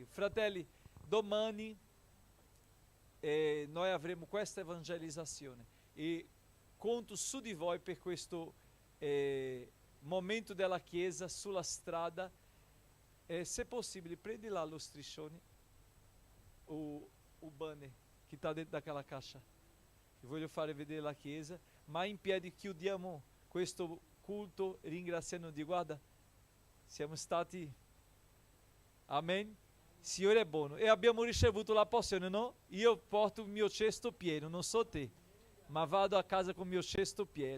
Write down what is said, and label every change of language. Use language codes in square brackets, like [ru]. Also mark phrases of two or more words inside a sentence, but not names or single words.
[it] Fratelli, domani noi avremo questa evangelizzazione e conto su di voi per questo momento della Chiesa sulla strada. Se possibile, prendi là lo striscione, o banner che [pt] está dentro daquela caixa. [it] Eu voglio fare vedere la Chiesa, ma in piedi chiudiamo questo culto ringraziando Dio. Guarda, siamo stati, amen, Signore è buono e abbiamo ricevuto la porzione, no? Io porto il mio cesto pieno, non so te, ma vado a casa con il mio cesto pieno.